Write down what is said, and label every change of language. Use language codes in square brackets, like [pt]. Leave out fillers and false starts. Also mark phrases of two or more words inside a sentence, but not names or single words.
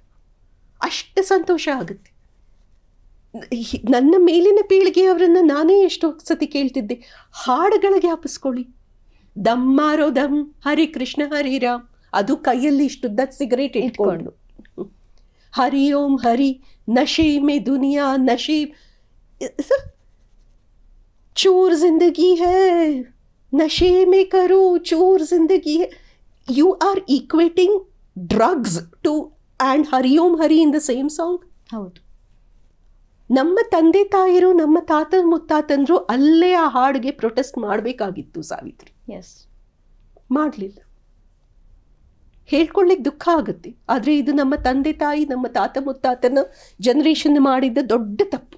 [kn] ಅಷ್ಟು ಸಂತೋಷ ಆಗುತ್ತೆ. ನನ್ನ ಮೇಲಿನ ಪೀಳಿಗೆಯವರನ್ನು ನಾನೇ ಎಷ್ಟೋ ಸತಿ ಕೇಳ್ತಿದ್ದೆ, ಹಾಡುಗಳಿಗೆ ಜ್ಞಾಪಿಸ್ಕೊಳ್ಳಿ, [hi] दम मारो दम, [kn] ಹರಿ ಕೃಷ್ಣ ಹರಿ ರಾಮ್, ಅದು ಕೈಯಲ್ಲಿ ಇಷ್ಟುದ್ದ ಸಿಗರೇಟ್ ಇಟ್ಕೊಂಡು, ಹರಿ ಓಂ ಹರಿ, [hi] नशे में दुनिया नशे, चूर जिंदगी है नशे में करो चूर जिंदगी है. [en] You are equating drugs to and Hari Om Hari in the same song. [kn] ಹೌದು. ನಮ್ಮ ತಂದೆ ತಾಯಿರು, ನಮ್ಮ ತಾತ ಮುತ್ತಾತಂದ್ರು ಅಲ್ಲೇ ಆ ಹಾಡಿಗೆ ಪ್ರೊಟೆಸ್ಟ್ ಮಾಡಬೇಕಾಗಿತ್ತು ಸಾವಿತ್ರಿ. ಮಾಡಲಿಲ್ಲ. ಹೇಳ್ಕೊಳ್ಳಿಕ್ಕೆ ದುಃಖ ಆಗುತ್ತೆ, ಆದರೆ ಇದು ನಮ್ಮ ತಂದೆ ತಾಯಿ, ನಮ್ಮ ತಾತ ಮುತ್ತಾತನ ಜನರೇಷನ್ ಮಾಡಿದ್ದ ದೊಡ್ಡ ತಪ್ಪು.